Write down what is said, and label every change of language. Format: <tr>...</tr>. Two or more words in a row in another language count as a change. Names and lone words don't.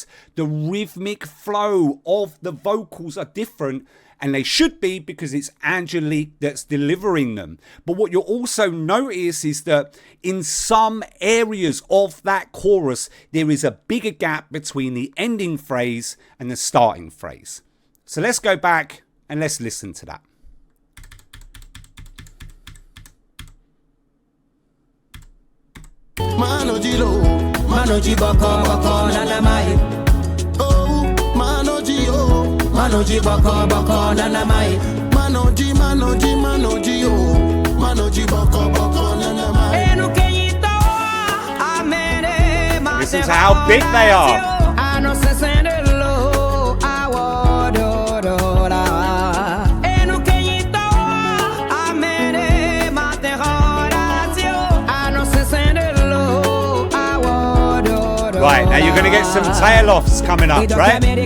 <en>The rhythmic flow of the vocals are different, and they should be, because it's Angelique that's delivering them. But what you'll also notice is that in some areas of that chorus, there is a bigger gap between the ending phrase and the starting phrase. So let's go back and let's listen to that. Manodzi lo, Manodzi boko boko nana mai. Oh, Manodzi oh, Manodzi boko boko nana mai. Manodzi, Manodzi, Manodzi oh, Manodzi boko boko nana mai. Listen to how big they are. Right, now you're going to get some tail offs coming up, right?</en>